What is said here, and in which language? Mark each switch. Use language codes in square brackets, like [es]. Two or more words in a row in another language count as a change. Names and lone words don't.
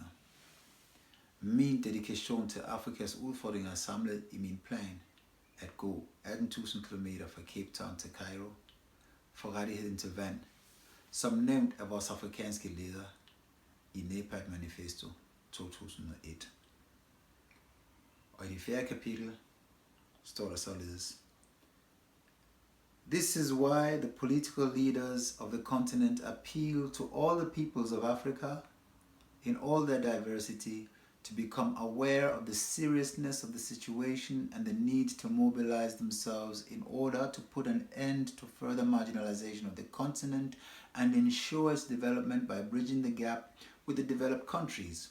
[da] Min dedikation til Afrikas udfordringer er samlet i min plan at gå 18.000 km fra Cape Town til Cairo for rettigheden til vand, som nævnt af vores afrikanske leder i NEPAD Manifesto 2001. Og i det 4. kapitel står der således: [en] This is why the political leaders of the continent appeal to all the peoples of Africa in all their diversity to become aware of the seriousness of the situation and the need to mobilize themselves in order to put an end to further marginalization of the continent and ensure its development by bridging the gap with the developed countries.